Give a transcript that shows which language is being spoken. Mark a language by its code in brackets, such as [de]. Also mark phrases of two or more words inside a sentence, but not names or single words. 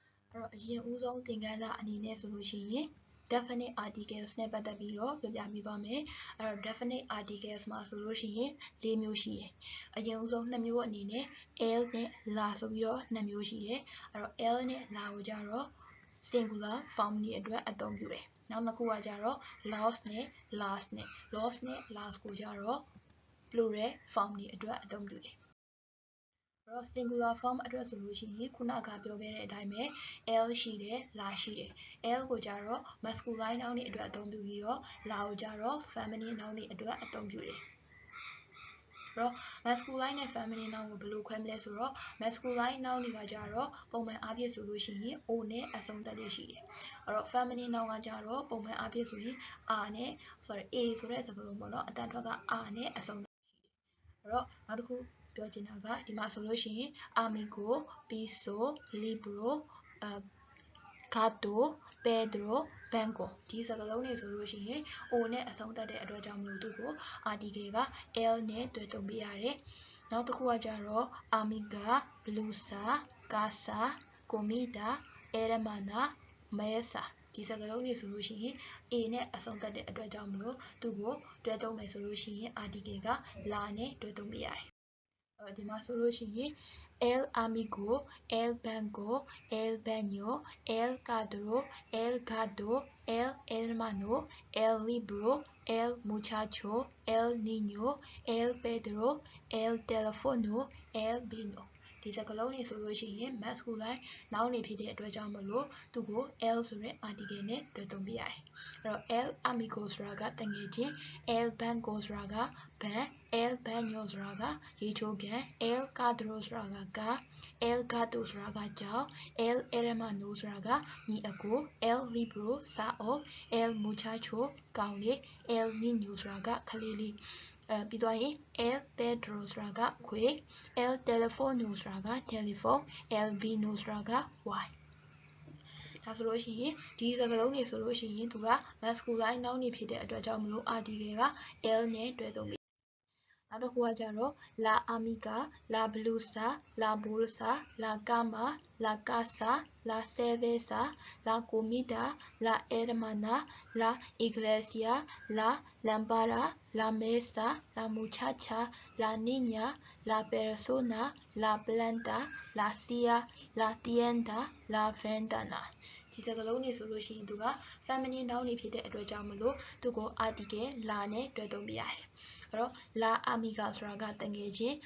[my] အရင်ဦးဆုံးသင်ခန်းစာအနေနဲ့ဆိုလို့ရှိရင် [en] definite articles [my] နဲ့ပတ်သက်ပြီးတော့ပြောပြပေးသွားမယ်။ [en] definite articles [my] မှာဆိုလို့ရှိရင်၄မျိုး ရှိတယ်။အရင်ဦးဆုံး2မျိုးအနေနဲ့ l နဲ့ la ဆိုပြီးတော့2မျိုးရှိတယ်။ l နဲ့ la ကိုကြတော့ [en] singular form [my] တွေအတွက်အသုံးပြုတယ်။နောက်တစ်ခုကကြတော့ los နဲ့ las နဲ့ los နဲ့ las ကိုကြတော့ [en] plural form [my] တွေအတွက်အသုံးပြုတယ်။ [en] singular form [my] အတွက်ဆိုလို့ရှိရင်ခုနကပြောခဲ့တဲ့အတိုင်းပဲ l ရှိတယ် la ရှိတယ်။ l ကိုကြတော့ [en] masculine noun [my] တွေအတွက်အသုံးပြုပြီးတော့ la ကိုကြတော့ [en] feminine noun [my] တွေအတွက်အသုံးပြုတယ် ။ masculine နဲ့ [en] feminine noun [my] ကိုဘယ်လိုခွဲမလဲဆိုတော့ [en] masculine noun [my] တွေကကြတော့ပုံမှန်အားဖြင့်ဆိုလို့ရှိရင် o နဲ့အဆုံးသတ်လေးရှိတယ်။ [en] feminine noun [my] ကကြတော့ပုံမှန်အားဖြင့်ဆိုရင် a နဲ့ a ဆိုတဲ့စကားလုံးပေါ့နော်အတန်ထွက်က a နဲ့အဆုံးသတ်ရှိတယ်။နောက်တစ်ခုပြောချင်တာကဒီမှာဆိုလို့ရှိရင် [es] amigo, piso, libro, gato, pedro, [my] banco ဒီစကားလုံးတွေဆိုလို့ရှိရင် o နဲ့အဆုံးသတ်တဲ့အတွက်ကြောင့်မလို့သူ့ကို article က l နဲ့တွဲသုံးပေးရတယ်။နောက်တစ် ခုကကြတော့ [es] amiga, blusa, casa, comida, hermana, mesa [my] ဒီစကားလုံးတွေဆိုလို့ရှိရင် a နဲ့အဆုံးသတ်တဲ့ အတွက်ကြောင့်မလို့သူ့ကိုတွဲသုံးမယ်ဆိုလို့ရှိရင် article က la နဲ့တွဲသုံးပေးရတယ်။ဒီမှာဆိုလို့ရှိရင် [es] el amigo, el banco, el baño, el cuadro, el gato, el hermano, el libro, el muchacho, el niño, el Pedro, el teléfono, el vino [my] ဒီစကားလုံးတွေဆိုလို့ရှိရင် [en] masculine noun [my] တွေ ဖြစ်တဲ့အတွက်ကြောင့်မလို့သူ့ကို l ဆိုတဲ့ article နဲ့တွဲသုံးပေးရတယ်။ [es] el amigo [my] ဆိုတာကတငယ်ချင်း [es] el banco [my] ဆိုတာကဘဏ် [es] el baño [my] ဆိုတာကရေချိုးကန် [es] el cuadro [my] ဆိုတာကကား [es] el gato [my] ဆိုတာကကြောင် [es] el hermano [my] ဆိုတာကညီအကို [es] el libro [my] စာအုပ် [es] el muchacho [my] ကောင်လေး [es] el niño [my] ဆိုတာကကလေးလေးပြီးသွားရင် [es] el Pedro [my] ဆိုတာကခွေ [es] el teléfono [my] ဆိုတာကတယ်လီဖုန်း [es] el vino [my] ဆိုတာကဝိုင်ဒါဆိုလို့ရှိရင်ဒီစကားလုံးတွေဆိုလို့ရှိရင်သူက [en] masculine noun [my] တွေဖြစ်တဲ့အတွက်ကြောင့်မလို့ article က l နဲ့တွဲသုံးပေးနောက်တစ်ခုကကြတော့ [es] la amiga, la blusa, la bolsa, la cama, la casa, la cerveza, la comida, la hermana, la iglesia, la lámpara, la mesa, la muchacha, la niña, la persona, la planta, la silla, la tienda, la ventana [my] ဒီစကားလုံးတွေဆိုလို့ရှိရင်သူက [en] feminine noun [my] တွေဖြစ်တဲ့အတွက်ကြောင့်မလို့သူကို article la နဲ့တွဲသုံးပေးရတယ်။ [es] la amiga [my] ဆိုတာကတငယ်ချင်း